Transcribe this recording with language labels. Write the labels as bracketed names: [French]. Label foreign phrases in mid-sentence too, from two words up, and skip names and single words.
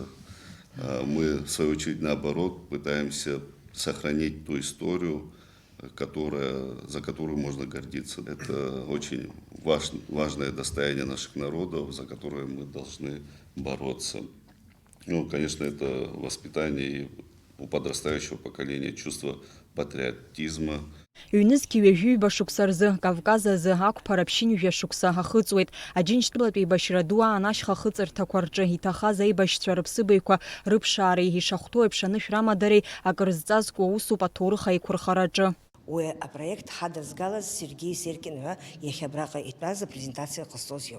[Russian] Мы, в свою очередь, наоборот, пытаемся сохранить ту историю, за которую можно гордиться. Это очень важное достояние наших народов, за которое мы должны бороться. Ну, конечно, это воспитание у подрастающего поколения чувство патриотизма. [Abkhazian] Ҩнызқьи ҩажәиҩба шықәса рзы Кавказ азы ақәԥара ԥшьынҩажәа шықәса ҳахыҵуеит. Аџьынџьтәылатә еибашьра ду аан ашьха хыҵырҭақәа рҿы иҭахаз аибашьцәа рыԥсыбаҩқәа рыԥшаареи ишахәҭоу еиԥш анышә рамадареи акыр зҵазкуа аусуп аҭоурых аиқәырхараҿы. Уи апроект ҳадызгалаз Сергей Серкин ҳәа иахьа абраҟа итәаз апрезентациа ҟазҵоз иоуп.